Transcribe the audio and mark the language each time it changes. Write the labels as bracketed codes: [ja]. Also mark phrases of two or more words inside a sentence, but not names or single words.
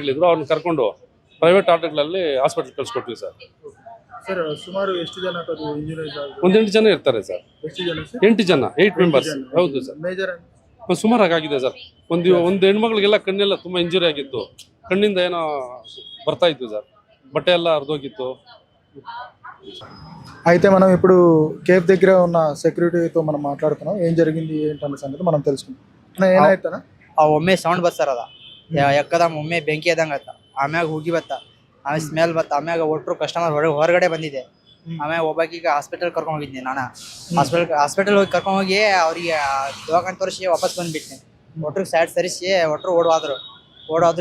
[kn] ಅವ್ರನ್ನ ಕರ್ಕೊಂಡು ಪ್ರೈವೇಟ್ ಆಟೋಗಳಲ್ಲಿ ಹಾಸ್ಪಿಟ್ಲ್ ಕಳಿಸ್ಕೊಟ್ವಿ ಸರ್. ಸರ್ ಸುಮಾರು ಎಷ್ಟು ಜನ ಇಂಜುರಿ ಒಂದು 8 ಜನ ಇರ್ತಾರೆ ಸರ್. ಎಷ್ಟು ಜನ ಸರ್? 8 ಜನ, 8 ಮೆಂಬರ್ಸ್. ಹೌದು ಸರ್. ಮೇಜರ್ ಸುಮಾರಾಗಿ ಆಗಿದೆ ಸರ್. ಒಂದು ಹೆಣ್ಮಕ್ಳಿಗೆಲ್ಲ ಕಣ್ಣೆಲ್ಲ ತುಂಬಾ ಇಂಜುರಿ ಆಗಿತ್ತು, ಕಣ್ಣಿಂದ ಏನೋ ಬರ್ತಾ ಇತ್ತು ಸರ್, ಬಟ್ಟೆ ಎಲ್ಲ ಹರಿದೋಗಿತ್ತು. [te] అయితే మనం ఇప్పుడు కేఫ్ దగ్గర ఉన్న సెక్యూరిటీతో మనం మాట్లాడుతున్నాం. ఏం జరిగింది ఏంటన్న సంగతి మనం తెలుసుకుందాం. [kn] ಏನಾಯ್ತಣ್ಣ? ಆ ಒಮ್ಮೆ ಸೌಂಡ್ ಬರ್ತದ ಎಕ್ಕದಮ್ ಒಮ್ಮೆ ಬೆಂಕಿ ಎದಂಗ ಆಮ್ಯಾಗ ಹೋಗಿ ಬತ್ತ, ಆಮೇಲೆ ಸ್ಮೆಲ್ ಬತ್ತ, ಆಮ್ಯಾಗ ಒಟ್ಟರು ಕಸ್ಟಮರ್ ಹೊರಗಡೆ ಬಂದಿದೆ. ಆಮ್ಯಾಗ ಒಬ್ಬಾಕೀಗ ಹಾಸ್ಪಿಟಲ್ ಕರ್ಕೊಂಡು ಹೋಗಿದ್ದೆ ನಾನು. ಹಾಸ್ಪಿಟಲ್ ಹೋಗಿ ಕರ್ಕೊಂಡು ಹೋಗಿ ಅವ್ರಿಗೆ ದವಾಖಾನೆ ತೋರಿಸಿ ವಾಪಸ್ ಬಂದ್ಬಿಟ್ಟೆ. ಒಟ್ರಿಗೆ ಸೈಡ್ ಸರಿಸಿ ಒಟ್ಟರು ಓಡೋದ್ರು.